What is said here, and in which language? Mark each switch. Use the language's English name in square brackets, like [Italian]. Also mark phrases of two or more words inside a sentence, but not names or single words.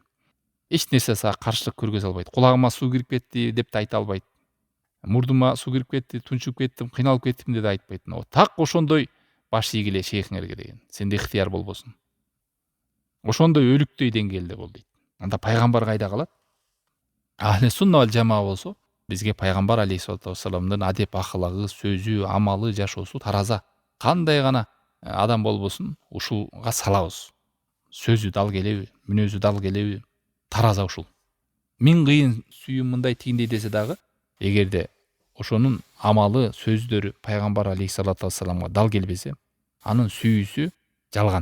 [Kyrgyz] Эч нерсе сага каршылык көргөзө албайт. Кулагыма суу кирип кетти деп да айта албайт. Мурдума суу кирип кетти, тунчуп кеттим, кыйналып кеттим деп да айтпайт. Так ошондой баш ийгиле шейхиңерге деген. Сенде ыктыяр болбосун. Ошондой өлүктөй деңгээлде бол дейт. Анда пайгамбар кайда калат? [Arabic] أهل السنة والجماعة [Kyrgyz] болсо, бизге пайгамбар [Arabic] عليه الصلاة والسلام [Kyrgyz] адеп ахлагы, сөзү, амалы, жашоосу тараза. Кандай гана адам болбосун, ушулга салабыз. Сөзү дал келеби, мүнөзү дал келеби, тараза ушул. Миң кыйын сүйүм мындай тигиндей десе дагы, эгерде ошонун амалы, сөздөрү пайгамбар [Arabic] عليه الصلاة والسلام [Kyrgyz] дал келбесе, анын сүйүүсү жалган.